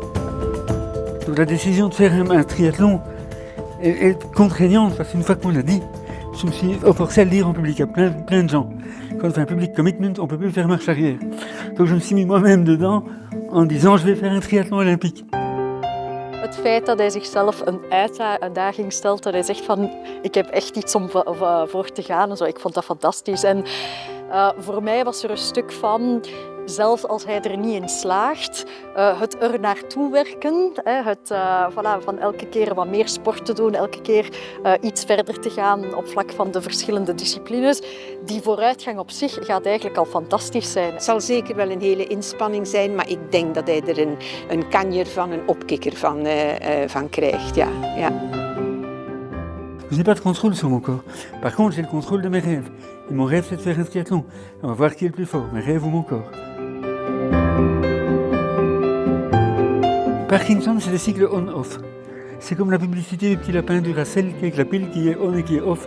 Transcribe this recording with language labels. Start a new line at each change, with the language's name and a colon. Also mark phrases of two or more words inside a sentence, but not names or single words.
French: Donc la décision de faire un triathlon est contraignante, parce qu'une fois qu'on l'a dit, je me suis forcé à le dire en public à plein de gens. Quand on fait un
English: public commitment,
French: on ne peut plus faire marche arrière. Donc je me suis mis moi-même dedans en disant je vais faire un triathlon olympique.
Dutch: Het feit dat hij zichzelf een uitdaging stelt, dat hij zegt van ik heb echt iets om voor te gaan, zo, ik vond dat fantastisch. En voor mij was er een stuk van, zelfs als hij er niet in slaagt, het er naartoe werken, van elke keer wat meer sport te doen, elke keer iets verder te gaan op vlak van de verschillende disciplines. Die vooruitgang op zich gaat eigenlijk al fantastisch zijn. Het zal zeker wel een hele inspanning zijn, maar ik denk dat hij er een kanjer van, een opkikker van krijgt. Ja.
French: Je n'ai pas de contrôle sur mon corps. Par contre, j'ai le contrôle de mes rêves. Et mon rêve, c'est de faire un triathlon. On va voir qui est le plus fort, mes rêves ou mon corps. Parkinson, c'est des cycles on-off. C'est comme la publicité du petit lapin Duracell avec la pile qui est on et qui est off.